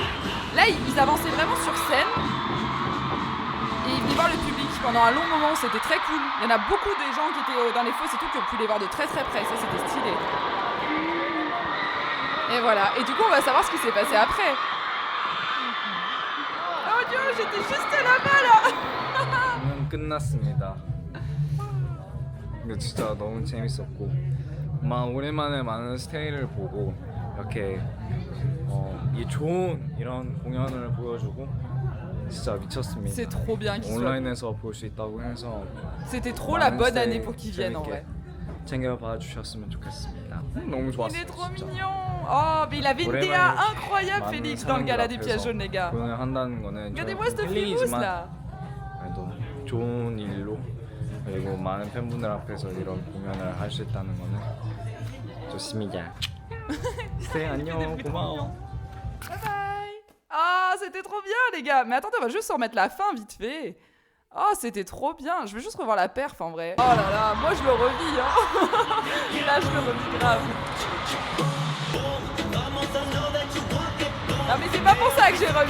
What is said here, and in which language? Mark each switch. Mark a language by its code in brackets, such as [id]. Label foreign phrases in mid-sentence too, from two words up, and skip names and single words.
[fr] Là ils avançaient vraiment sur scène et ils venaient voir le public pendant un long moment, c'était très cool. Il y en a beaucoup des gens qui étaient dans les fosses et tout qui ont pu les voir de très très près, ça c'était stylé. Et voilà, et du coup on va savoir ce qui s'est passé après. Oh Dieu, j'étais juste là-bas là. [ko] 끝났습니다. 근데 진짜 너무 재밌었고, 오랜만에 많은 스테이를 보고 이렇게 이 좋은 이런 공연을 보여주고 진짜 미쳤습니다. [fr] C'est trop bien qu'ils soient. [ko] 온라인에서 볼 수 있다고 해서 [fr] C'était trop la [ko] 많은 [fr] bonne année [ko] 스테이 [fr] pour qu'ils viennent en vrai. [ko] 챙겨봐 주셨으면 좋겠습니다. 너무 [fr] Il [ko] 좋았어요. [fr] est trop [ko] 진짜. [fr] mignon. Oh, mais il avait une DA incroyable, [ko] 많은 [fr] Félix, dans le gala des [ko] 사람들 [fr] pièges [ko] 앞에서 [fr] jaunes, les gars. [ko] 공연을 한다는 거는 [fr] Regardez-moi [ko] 저한테는 [fr] cette frimousse [ko] 힐링이지만 [fr] là. [ko] 그래도 좋은 일로, 그리고 많은 팬분들 앞에서 이런 공연을 할 수 있다는 거는 좋습니다. 스테이 안녕, 고마워. [en] Bye bye. [fr] Ah, c'était trop bien, les gars. Mais attendez, on va juste en remettre la fin vite fait. Oh, c'était trop bien. Je veux juste revoir la perf en vrai. Oh là là, moi je le revis. Hein. Là, je le revis grave. Non, mais c'est pas pour ça que j'ai remis.